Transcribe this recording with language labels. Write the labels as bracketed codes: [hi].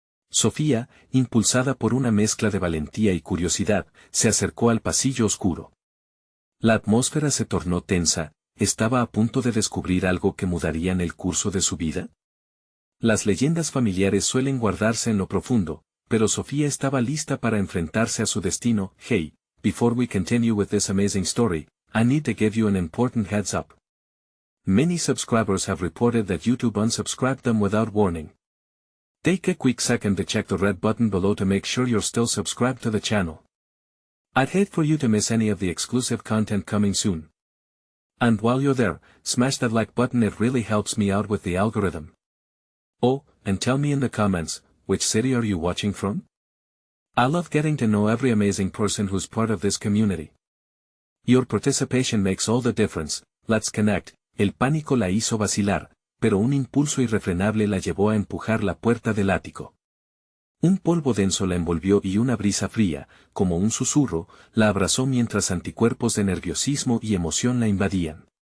[es] Sofía, impulsada por una mezcla de valentía y curiosidad, se acercó al pasillo oscuro. La atmósfera se tornó tensa, ¿estaba a punto de descubrir algo que mudaría en el curso de su vida? Las leyendas familiares suelen guardarse en lo profundo, pero Sofía estaba lista para enfrentarse a su destino. [en] Hey, before we continue with this amazing story, I need to give you an important heads up. Many subscribers have reported that YouTube unsubscribed them without warning. Take a quick second to check the red button below to make sure you're still subscribed to the channel. I'd hate for you to miss any of the exclusive content coming soon. And while you're there, smash that like button, it really helps me out with the algorithm. Oh, and tell me in the comments, which city are you watching from? I love getting to know every amazing person who's part of this community. Your participation makes all the difference. Let's connect. [es] El pánico la hizo vacilar, pero un impulso irrefrenable la llevó a empujar la puerta del ático. Un polvo denso la envolvió y una brisa fría, como un susurro, la abrazó mientras anticuerpos de nerviosismo y emoción la invadían.